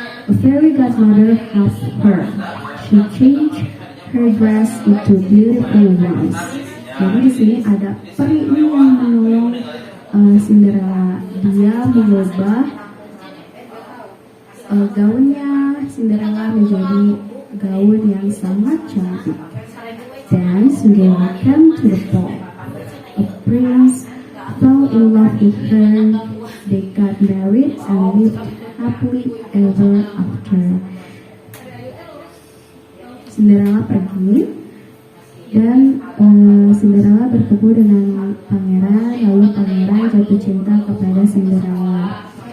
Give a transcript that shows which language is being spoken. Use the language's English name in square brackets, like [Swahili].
[English] A fairy godmother helped her. She changed her dress into beautiful ones. [Indonesian] Jadi di sini ada peri yang menolong Cinderella. Dia mengubah gaunnya Cinderella menjadi gaun yang sangat cantik. [English] Then Cinderella came to the ball. A prince fell in love with her. They got married and lived happily ever after. [Indonesian] Cinderella pergi dan Cinderella bertemu dengan pangeran, lalu pangeran jatuh cinta kepada Cinderella.